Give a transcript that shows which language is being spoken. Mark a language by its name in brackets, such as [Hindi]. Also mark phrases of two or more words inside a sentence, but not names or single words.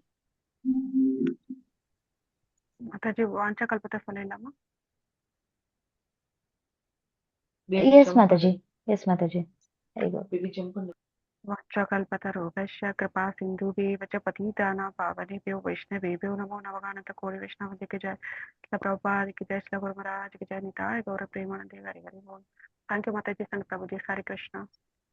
[Tamil] மாதாஜி வாஞ்சா கல்பத்தை சொல்லிடலாமா? எஸ் மாதாஜி, எஸ் மாதாஜி. [Sanskrit] वाञ्छा कल्पत रोगस्य कृपा सिन्धुभेव च पतितानां பாவனேभ्यो वैष्णवेभ्यो नमो नवगानत [Hindi] कोटि वैष्णव की जय। श्रील प्रभुपाद की जय। श्रील गुरु महाराज की जय। निताय गौर प्रेमानंद हरि हरि बोल। [English] Thank you [Hindi] माताजी। संत प्रभु जी। हरे कृष्णा।